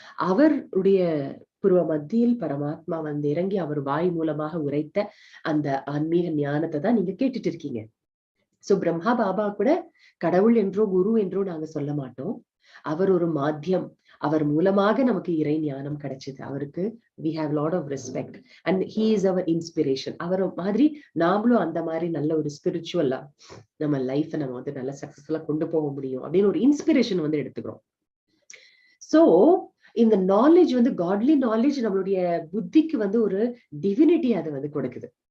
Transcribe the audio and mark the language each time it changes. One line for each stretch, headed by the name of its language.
Tamil: அவருடைய பூர்வ மத்தியில் பரமாத்மா வந்து இறங்கி அவர் வாய் மூலமாக உரைத்த அந்த ஆன்மீக ஞானத்தை தான் நீங்க கேட்டுட்டு இருக்கீங்க. சோ பிரம்மா பாபா கூட கடவுள் என்றோ குரு என்றோ நாங்க சொல்ல மாட்டோம். அவர் ஒரு மாத்தியம். அவர் மூலமாக நமக்கு இறை ஞானம் கிடைச்சது.
English: அவருக்கு we have lot of respect and he is our inspiration.
Tamil: அவர் மாதிரி நாமளும் அந்த மாதிரி நல்ல ஒரு ஸ்பிரிச்சுவலா நம்ம லைஃப் நம்ம வந்து நல்ல சக்சஸ்ஃபுல்லா கொண்டு போக முடியும் அப்படின்னு ஒரு இன்ஸ்பிரேஷன் வந்து எடுத்துக்கிறோம். சோ இந்த நாலேஜ் வந்து காட்லி நாலேஜ் நம்மளுடைய புத்திக்கு வந்து ஒரு டிவினிட்டி அது வந்து கொடுக்குது.